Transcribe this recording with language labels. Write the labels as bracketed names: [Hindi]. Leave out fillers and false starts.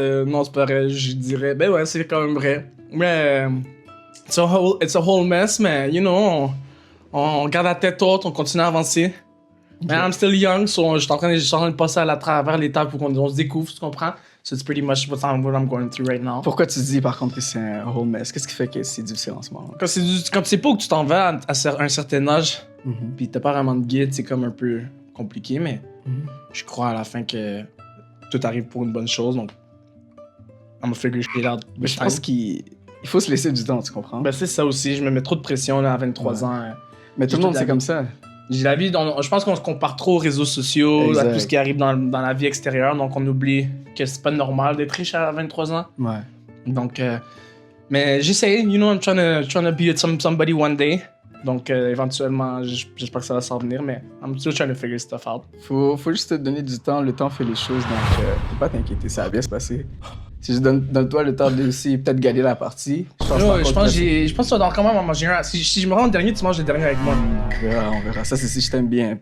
[French] Non, c'est pas vrai, je dirais. Ben ouais, c'est quand même vrai. Mais [English] it's a whole mess, [French] mais [English] you know, [French] on garde la tête haute, on continue à avancer. Mais [English] I'm still young, so [French] je suis en train de passer à travers l'étape où on se découvre, tu comprends? [English] So it's pretty much what I'm going through right now. [French] Pourquoi tu dis par contre que c'est un whole mess? Qu'est-ce qui fait que c'est difficile en ce moment? Quand tu sais pas où tu t'en vas à un certain âge, pis t'as pas vraiment de guide, c'est comme un peu compliqué, mais je crois à la fin que tout arrive pour une bonne chose, donc [English] I'm gonna figure shit out. [French] Mais je pense qu'il faut se laisser du temps, tu comprends? Ben c'est ça aussi, je me mets trop de pression là à 23 ans. Mais tout le monde, c'est comme ça. J'ai la vie, je pense qu'on se compare trop aux réseaux sociaux, Exact. à tout ce qui arrive dans la vie extérieure, donc on oublie que c'est pas normal d'être riche à 23 ans. Ouais. Donc, mais j'essaie, [English] you know, I'm trying to be somebody one day. [French] Donc, éventuellement, j'espère que ça va s'en venir, mais [English] I'm still trying to figure stuff out. [French] Faut juste te donner du temps, le temps fait les choses, donc faut pas t'inquiéter, ça va bien se passer. Si je donne-toi le temps de aussi peut-être gagner la partie. Je pense que tu vas quand même en manger un. Si je me rends le dernier, tu manges le dernier avec moi. On verra. Ça, c'est si je t'aime bien.